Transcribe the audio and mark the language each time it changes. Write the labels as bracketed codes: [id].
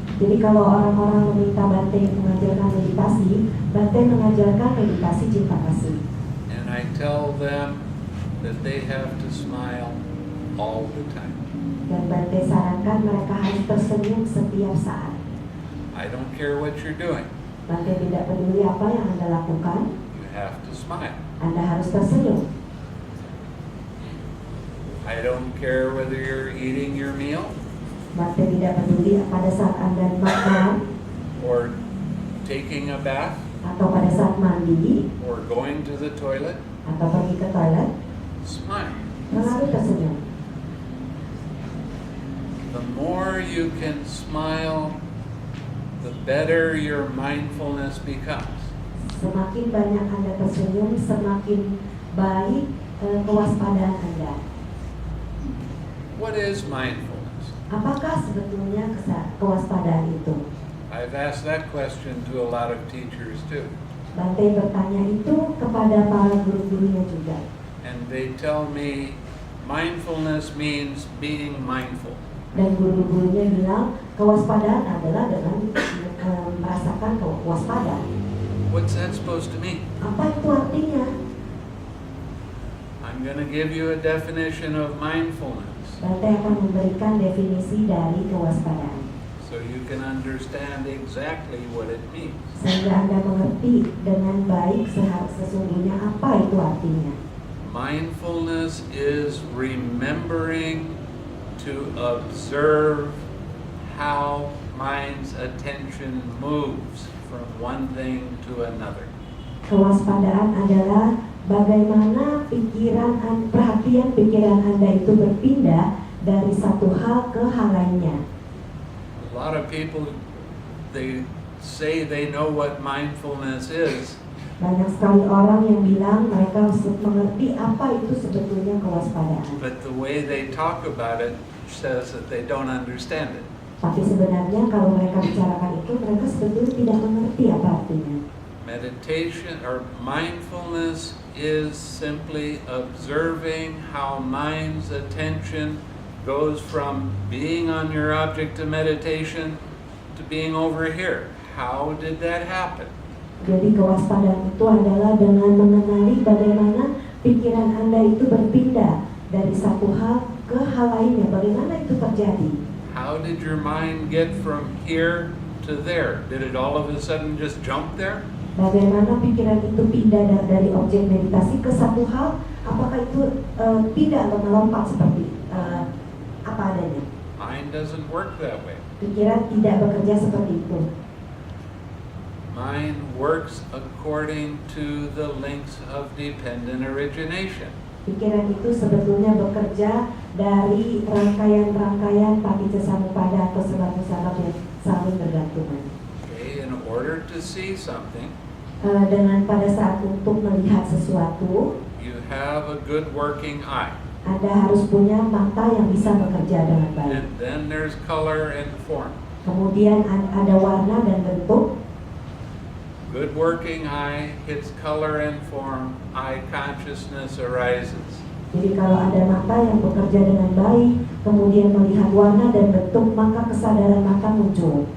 [id] Jadi kalau orang-orang meminta Bhante mengajarkan meditasi, Bhante mengajarkan meditasi cinta kasih. [en] And I tell them that they have to smile all the time. [id] Dan Bhante sarankan mereka harus tersenyum setiap saat. [en] I don't care what you're doing. [id] Bhante tidak peduli apa yang Anda lakukan, [en] You have to smile. [id] Anda harus tersenyum. [en] I don't care whether you're eating your meal [id] Bhante tidak peduli pada saat Anda makan, [en] or taking a bath [id] atau pada saat mandi, [en] or going to the toilet. [id] atau pergi ke toilet, [en] Smile. [id] selalu tersenyum. [en] The more you can smile, the better your mindfulness becomes. [id] Semakin banyak Anda tersenyum, semakin baik kewaspadaan Anda. [en] What is mindfulness? [id] Apakah sebetulnya kewaspadaan itu? [en] I've asked that question to a lot of teachers too. [id] Bhante bertanya itu kepada para guru-gurunya juga. [en] And they tell me mindfulness means being mindful. [id] Dan guru-gurunya bilang kewaspadaan adalah dengan merasakan kewaspadaan. [en] What's that supposed to mean? [id] Apa itu artinya? [en] I'm going to give you a definition of mindfulness [id] Bhante akan memberikan definisi dari kewaspadaan, [en] so you can understand exactly what it means. [id] sehingga Anda mengerti dengan baik sesungguhnya apa itu artinya. [en] Mindfulness is remembering to observe how mind's attention moves from one thing to another. [id] Kewaspadaan adalah bagaimana perhatian pikiran Anda itu berpindah dari satu hal ke hal lainnya. [en] A lot of people, they say they know what mindfulness is, [id] Banyak sekali orang yang bilang mereka mengerti apa itu sebetulnya kewaspadaan. [en] but the way they talk about it says that they don't understand it. [id] Tapi sebenarnya kalau mereka bicarakan itu, mereka sebetulnya tidak mengerti apa artinya. [en] Meditation or mindfulness is simply observing how mind's attention goes from being on your object of meditation to being over here. How did that happen? [id] Jadi kewaspadaan itu adalah dengan mengenali bagaimana pikiran Anda itu berpindah dari satu hal ke hal lainnya. Bagaimana itu terjadi? [en] How did your mind get from here to there? Did it all of a sudden just jump there? [id] Bagaimana pikiran itu pindah dari objek meditasi ke satu hal? Apakah itu tidak melompat seperti apa adanya? [en] Mind doesn't work that way. [id] Pikiran tidak bekerja seperti itu. [en] Mind works according to the links of dependent origination. [id] Pikiran itu sebetulnya bekerja dari rangkaian-rangkaian paticcasamuppada atau sebab-sebab yang saling bergantungan. [en] Okay, in order to see something, [id] Dengan pada saat untuk melihat sesuatu, [en] you have a good working eye. [id] Anda harus punya mata yang bisa bekerja dengan baik. [en] And then there's color and form. [id] Kemudian ada warna dan bentuk. [en] Good working eye hits color and form, eye consciousness arises. [id] Jadi kalau ada mata yang bekerja dengan baik, kemudian melihat warna dan bentuk, maka kesadaran mata muncul.